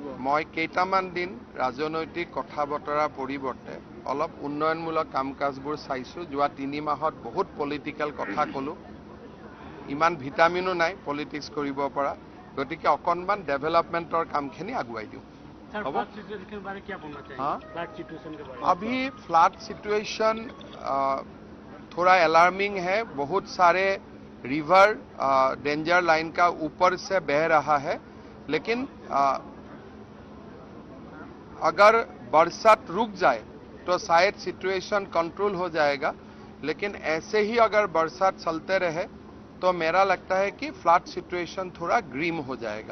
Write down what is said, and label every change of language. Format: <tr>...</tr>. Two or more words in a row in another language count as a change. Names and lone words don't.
<as>মই কেইটামান দিন ৰাজনৈতিক কথা বতৰাৰ পৰিৱৰ্তে অলপ উন্নয়নমূলক কাম কাজবোৰ চাইছোঁ। যোৱা 3 মাহত বহুত পলিটিকেল কথা ক'লোঁ, ইমান ভিটামিনো নাই পলিটিক্স কৰিব পৰা, গতিকে অকণমান ডেভেলপমেণ্টৰ কামখিনি আগুৱাই দিওঁ।</as> <hi>अभी</hi> <en>flood situation</en> <hi>थोड़ा अलार्मिंग है। बहुत सारे</hi> <en>river danger line</en> <hi>का ऊपर से बह रहा है, लेकिन अगर बरसात रुक जाए तो शायद</hi> <en>situation control</en> <hi>हो जाएगा, लेकिन ऐसे ही अगर बरसात चलते रहे तो मेरा लगता है कि</hi> <en>flood situation</en> <hi>थोड़ा ग्रीम हो जाएगा।</hi>